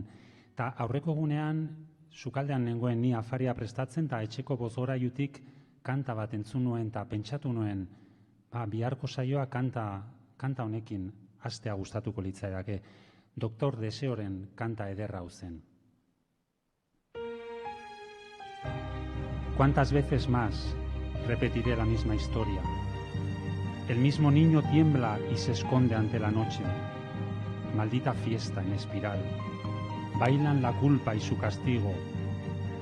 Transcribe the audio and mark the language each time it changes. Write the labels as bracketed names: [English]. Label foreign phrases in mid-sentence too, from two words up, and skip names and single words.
[Basque] Ta aurreko egunean, sukaldean nengoen ni afaria prestatzen, eta etxeko bozgorailutik kanta bat entzun nuen, eta pentsatu nuen, biharko saioa kanta honekin hastea gustatuko litzaidake. Doktor Deseoren kanta ederra hau zen. [Spanish] ¿Cuántas veces más repetiré la misma historia? El mismo niño tiembla y se esconde ante la noche. Maldita fiesta en espiral. Bailan la culpa y su castigo.